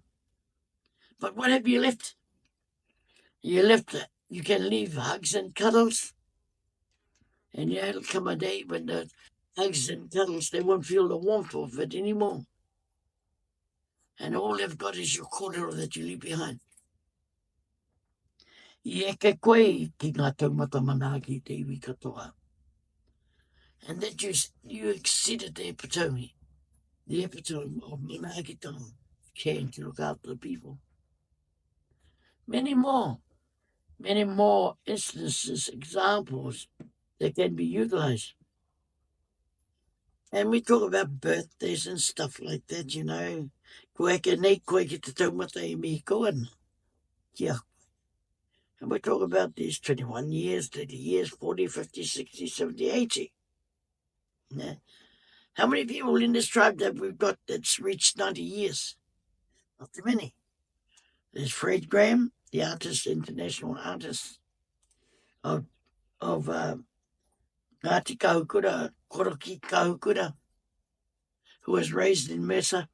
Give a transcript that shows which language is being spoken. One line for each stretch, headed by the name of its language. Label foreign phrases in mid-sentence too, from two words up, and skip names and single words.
English: But what have you left? You can leave hugs and cuddles. And it'll come a day when the hugs and cuddles, they won't feel the warmth of it anymore. And all they've got is your kōrero that you leave behind.
Māori: I eke koe ki ngā taumata manaki te iwi katoa.
English: And that you exceeded the epitome of manaki tanga, caring to look after the people. Many more instances, examples that can be utilized. And we talk about birthdays and stuff like that,
Māori: Ko eke nei koe ki te taumata I mihi koana. Kia.
English: And we talk about these 21 years, 30 years, 40, 50, 60, 70, 80. Yeah. How many people in this tribe that we've got that's reached 90 years? Not too many. There's Fred Graham, the artist, international artist of Ngāti Kahukura, Koroki Kahukura, who was raised in Mercer.